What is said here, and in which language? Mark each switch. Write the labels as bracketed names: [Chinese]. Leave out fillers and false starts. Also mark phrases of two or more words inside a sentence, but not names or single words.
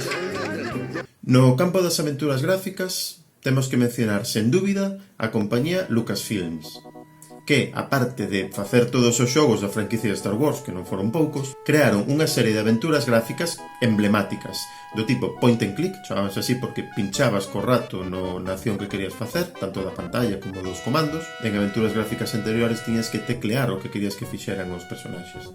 [Galician] No campo das aventuras gráficas, temos que mencionar, sen dúbida, a compañía Lucasfilms, que, aparte de facer todos os xogos da franquicia de Star Wars, que non foron poucos, crearon unha serie de aventuras gráficas emblemáticas, do tipo [English] point and click, [Galician] chamábanse así porque pinchabas co rato na acción que querías facer, tanto da pantalla como dos comandos. En aventuras gráficas anteriores tiñas que teclear o que querías que fixeran os personaxes.